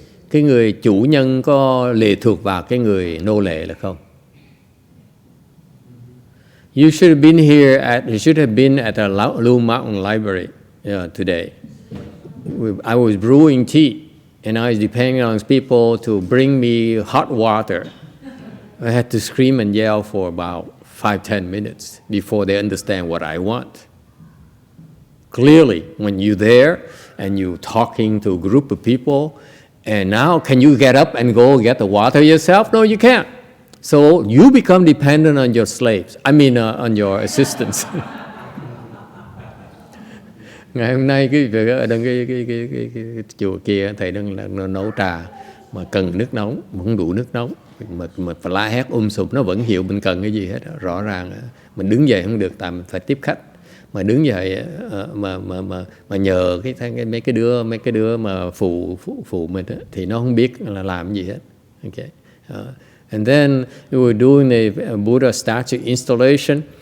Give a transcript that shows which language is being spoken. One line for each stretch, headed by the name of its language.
Vietnamese: Cái người chủ nhân có lệ thuộc vào cái người nô lệ là không?
English: You should have been at the Wei Mountain Library today. I was brewing tea, and I was depending on people to bring me hot water. I had to scream and yell for about 5-10 minutes before they understand what I want. Clearly, when you're there and you're talking to a group of people, and now can you get up and go get the water yourself? No, you can't. So you become dependent on your slaves. I mean, on your assistants.
Vietnamese: Ngày hôm nay ở cái chùa kia thầy đang nấu trà mà cần nước nóng, không đủ nước nóng, mà phải la hét sụp nó vẫn hiểu mình cần cái gì hết. Rõ ràng mình đứng dậy không được, tại mình phải tiếp khách. Mà đứng dậy mà nhờ mấy cái đứa mà phụ mình thì nó không biết là làm gì hết.
English: Okay. And then we were doing the Buddha statue installation.